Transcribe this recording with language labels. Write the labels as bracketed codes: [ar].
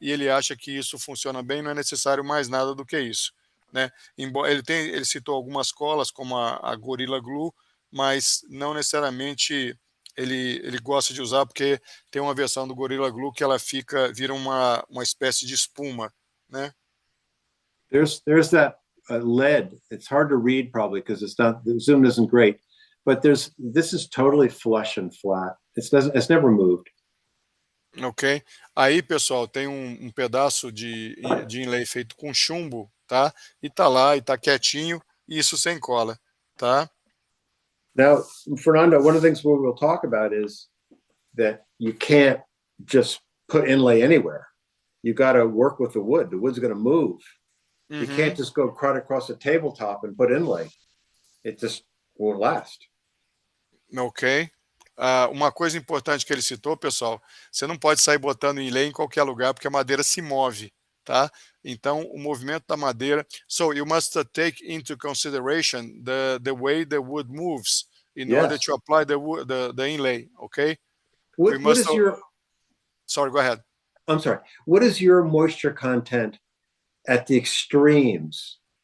[pt] E ele acha que isso funciona bem, não é necessário mais nada do que isso, né? Embora ele citou algumas colas como a Gorilla Glue, mas não necessariamente ele gosta de usar, porque tem uma versão do Gorilla Glue que ela vira uma espécie de espuma, né? [en] There's that lead. It's hard to read probably because the zoom isn't great, but this is totally flush and flat. It's never moved. Ok. [pt] Aí, pessoal, tem um pedaço de inlay feito com chumbo, tá? E tá lá, e tá quietinho, isso sem cola, tá? [en] Now, Fernando, one of the things we'll talk about is that you can't just put inlay anywhere. You got to work with the wood. The wood's going to move. You can't just go cut across a tabletop and put inlay. It just won't last. Ok. [pt] Uma coisa importante que ele citou, pessoal, você não pode sair botando inlay em qualquer lugar, porque a madeira se move, tá? Então, o movimento da madeira... [en] So, you must take into consideration the way the wood moves in order to apply the inlay, okay? What is your... Sorry, go ahead. I'm sorry. What is your moisture content at the extremes?